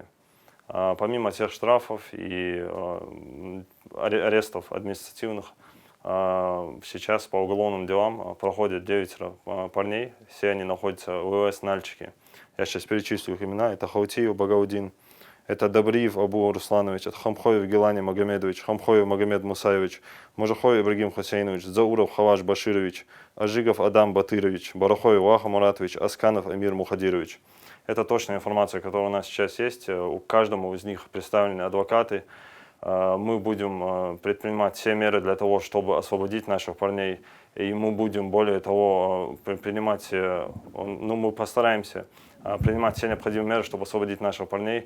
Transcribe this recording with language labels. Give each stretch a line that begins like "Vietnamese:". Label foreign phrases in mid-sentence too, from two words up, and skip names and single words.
Russian: Помимо тех штрафов и арестов административных, сейчас по уголовным делам проходят 9 парней, все они находятся в ВВС Нальчике. Я сейчас перечислю их имена. Это Хаутиев Багаудин, это Добриев Абу Русланович, это Хамхоев Гелани Магомедович, Хамхоев Магомед Мусаевич, Можахоев Ибрагим Хусейнович, Зауров Хаваш Баширович, Ажигов Адам Батырович, Барахоев Ваха Муратович, Асканов Эмир Мухадирович. Это точная информация, которая у нас сейчас есть. У каждому из них представлены адвокаты. Мы будем предпринимать все меры для того, чтобы освободить наших парней. И мы будем, более того, мы постараемся принимать все необходимые меры, чтобы освободить наших парней.